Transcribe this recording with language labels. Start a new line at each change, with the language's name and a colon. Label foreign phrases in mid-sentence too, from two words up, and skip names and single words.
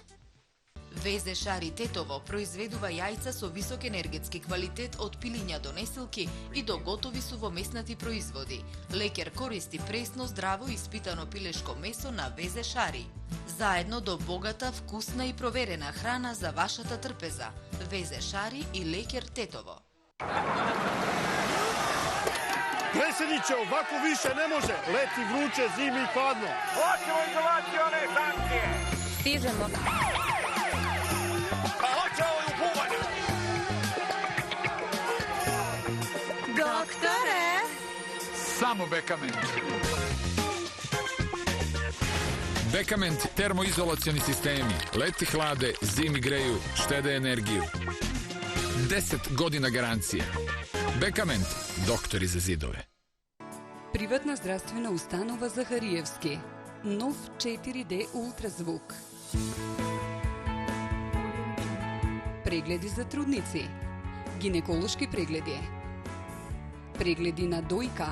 Macedonian: ВЗ Шари Тетово произведува јајца со висок енергетски квалитет од пилиња до несилки и до готови сувомеснати производи. Лекер користи пресно, здраво и испитано пилешко месо на ВЗ Шари. Заедно до богата, вкусна и проверена храна за вашата трпеза. ВЗ Шари и Лекер Тетово.
Serbian: Predsjedniče, ovako više ne može. Leti vruće, zimi i hladno. Hoćemo izolacione sankcije. Stižemo. Pa hoće ovo u bubanju. Doktore! Samo Bekament. Bekament termoizolacioni sistemi. Leti hlade, zimi greju, štede energiju. 10 godina garancije. Bekament, doktori za zidove.
Macedonian: Приватна здравствена установа Захариевски. Нов 4D ултразвук. Прегледи за трудници. Гинеколошки прегледи. Прегледи на дојка.